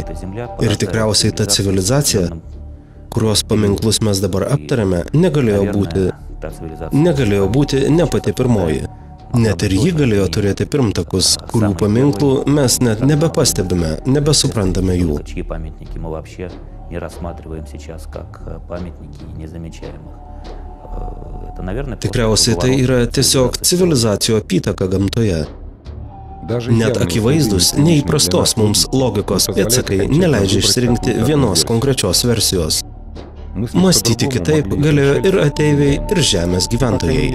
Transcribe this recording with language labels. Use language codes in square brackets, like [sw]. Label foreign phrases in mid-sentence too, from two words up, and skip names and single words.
[lt] Ir tikriausiai ta civilizacija, kurios paminklus mes dabar aptarėme, negalėjo būti ne pati pirmoji. Net ir ji galėjo turėti pirmtakus, kurių paminklų mes net nebepastebime, nebesuprantame jų. [ru] Не рассматриваем сейчас как памятники, не замечаем их. [lt] Tikriausiai tai yra tiesiog civilizacijų apytaka gamtoje. Net akivaizdus, neįprastos mums logikos pėdsakai neleidžia išsirinkti vienos konkrečios versijos. Mąstyti kitaip galėjo ir ateiviai, ir žemės gyventojai.